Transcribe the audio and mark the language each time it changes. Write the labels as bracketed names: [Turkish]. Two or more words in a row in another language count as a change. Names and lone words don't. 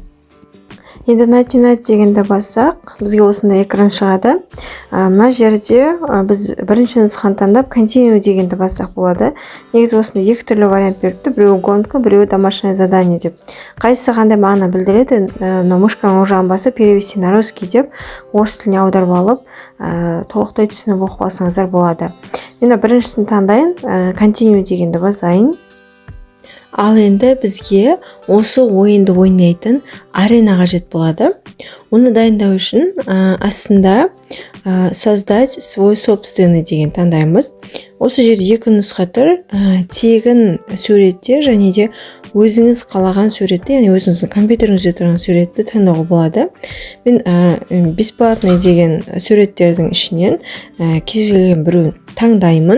[Kazakh] Енді начинать дегенді бассақ, бізге осындай экран шығады. Мына жерде біз бірінші нұсқаны таңдап, continue дегенді бассақ болады. Негізі осында екі түрлі вариант беріпті, біреуі гонка, біреуі [Russian] домашнее задание [Kazakh] деп. Қайсысы қандай мағына білдіреді? Мышканың оң жағын басып, [Russian] перевести на русский [Kazakh] деп, орыс тіліне аударып алып, толықтай түсініп оқып алсаңыздар болады. Енді біріншісін таңдайын, continue дегенді басайын. Ал енді бізге осы ойынды ойнайтын арена қажет болады. Оны дайындау үшін астында [Russian] создать свой собственный [Kazakh] деген таңдаймыз. Осы жерде екі нұсқа тұр, тегін суретте және де өзіңіз қалаған суретті, яғни өзіңіздің компьютеріңізде тұрған суретті таңдауға болады. Мен бесплатный деген суреттердің ішінен кез келген біреуін таңдаймын.